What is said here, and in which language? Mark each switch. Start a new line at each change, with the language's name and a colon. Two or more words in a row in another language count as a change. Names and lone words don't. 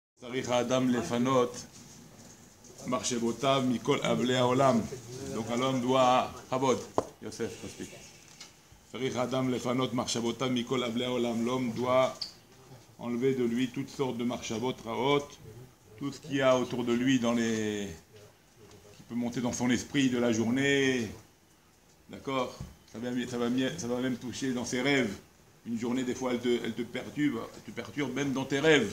Hebrew: צריך האדם לפנות מחשבותיו מכל אבלי העולם.
French: Donc l'homme doit,
Hebrew: Chabod, Yosef, מספיק. צריך האדם לפנות מחשבותיו מכל אבלי העולם.
French: L'homme doit enlever de lui toutes sortes de
Hebrew: מחשבות רעות,
French: tout ce qu'il y a autour de lui qui peut monter dans son esprit de la journée. D'accord? Ça va même toucher dans ses rêves. Une journée, des fois, elle te perturbe même dans tes rêves.